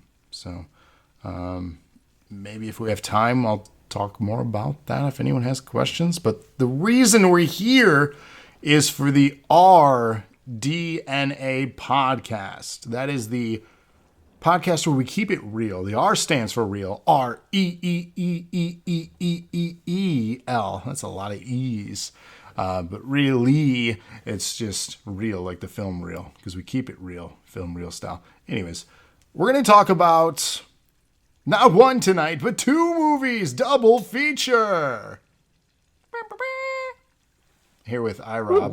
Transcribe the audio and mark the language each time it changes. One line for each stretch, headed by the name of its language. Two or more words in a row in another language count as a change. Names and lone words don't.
English: So maybe if we have time, I'll talk more about that if anyone has questions. But the reason we're here is for the rDNA podcast. That is the podcast where we keep it real. The R stands for real. R-E-E-E-E-E-E-E-E-L. That's a lot of E's. But really, it's just real, like the film reel, because we keep it real, film reel style. Anyways, we're going to talk about not 1 tonight, but 2 movies. Double feature. Here with iRob.